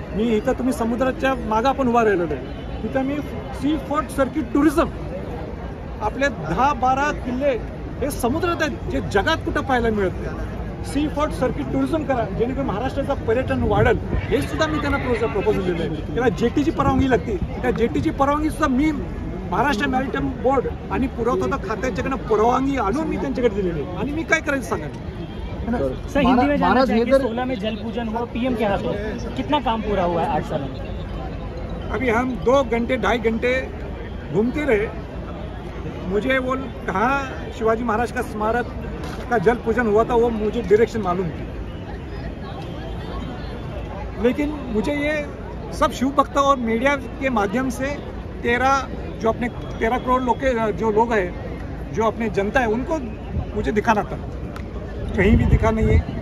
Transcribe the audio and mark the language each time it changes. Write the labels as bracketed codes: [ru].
[mr] मी इथं तुम्ही समुद्राच्या मागं आपण उभा राहिलेलो आहे, तिथं मी सी फोर्ट सर्किट टुरिझम, आपले 10-12 किल्ले हे समुद्रात आहेत जे जगात कुठं पाहायला मिळत नाही. सी फोर्ट सर्किट टुरिझम करा, जेणेकरून महाराष्ट्राचं पर्यटन वाढेल. हे सुद्धा मी त्यांना प्रपोजल दिलं आहे. त्याला जेटीची परवानगी लागते, त्या जेटीची परवानगी सुद्धा मी महाराष्ट्र मॅरिटाईम बोर्ड आणि पुरवठा खात्याच्याकडनं परवानगी आणून मी त्यांच्याकडे दिलेली आहे. आणि मी काय करायचं सांगा. [hi] सर हिंदी में जानना चाहिए कि 16 में जल पूजन हुआ PM के हाथों, कितना काम पूरा हुआ है 8 साल में? अभी हम 2 घंटे 2.5 घंटे घूमते रहे. मुझे वो कहाँ शिवाजी महाराज का स्मारक का जल पूजन हुआ था वो मुझे डायरेक्शन मालूम थी, लेकिन मुझे ये सब शिव भक्त और मीडिया के माध्यम से 13 करोड़ जो लोग हैं, जो अपने जनता है, उनको मुझे दिखाना था. कहीं भी दिखा नहीं है.